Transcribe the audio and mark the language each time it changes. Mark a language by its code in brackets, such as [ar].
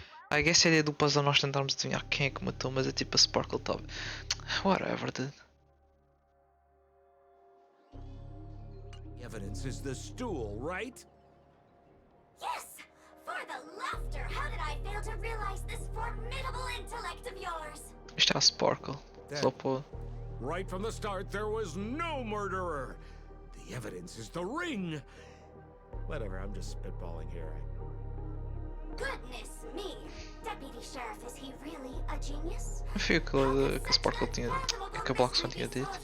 [en] I guess [pt] a ideia do puzzle é nós tentarmos adivinhar quem é que matou, mas é tipo a Sparkle top. [en] Whatever, dude. evidence is the stool, right? Yes! For the laughter! How did I fail to realize this formidable intellect of yours? [pt] Isto é a Sparkle. Só pode. [en] Right from the start, there was no murderer. The evidence is the ring. Whatever, I'm just spitballing here. Goodness me! Deputy Sheriff, is he really a genius? [pt] Eu fui que a Sparkle tinha. Que a Black Swan tinha dito.